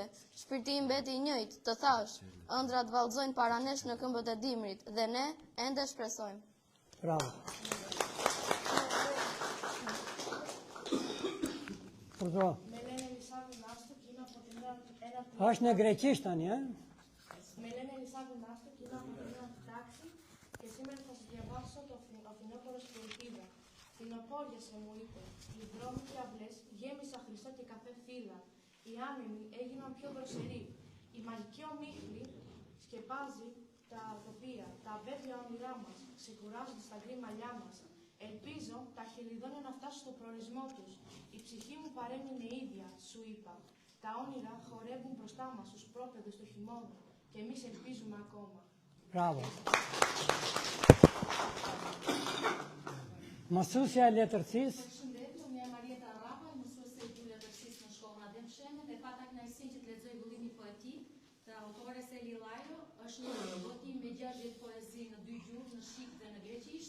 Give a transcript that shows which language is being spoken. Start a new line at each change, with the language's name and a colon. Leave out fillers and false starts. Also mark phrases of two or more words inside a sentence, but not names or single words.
Albanian: Shpirti im mbeti i njëjtë, të thash, ëndrat vallëzojnë para nesh në këmbët e dimrit dhe ne ende shpresojmë. Bravo. Përdo. Është në greqisht tani,
Greek: Με λένε Ελισάβη Νάστο και είμαι από την νέα τάξη και σήμερα θα σας διαβάσω το Αθηνόπορο Σπυριτίδα. Φθινοπόριασε, μου είπε, οι δρόμοι και αυλές γέμισαν χρυσό και καφέ φύλλα. Οι άνεμοι έγιναν πιο δροσεροί. Η μαγική ομίχλη σκεπάζει τα τοπία, τα αβέβαια όνειρά μας, ξεκουράζονται στα γκρι μαλλιά μας. Ελπίζω τα χελιδόνια να φτάσουν στο προορισμό τους. Η ψυχή μου παρέμεινε ίδια, σου είπα. Τα όνειρα χορεύουν μπροστά μας στους πρόπεδους του χειμώνα και εμείς ελπίζουμε ακόμα.
Albanian: Bravo. Mësuesja e letërsisë. Përshëndetje, unë jam Marieta Arrapa, mësuese e letërsisë në shkollën Adem Shene dhe pata kënaqësinë që të lexoj vëllimin poetik të autores Eli Lajo. Është një botim me 60 poezi në 2 gjuhë, në shqip dhe në greqisht.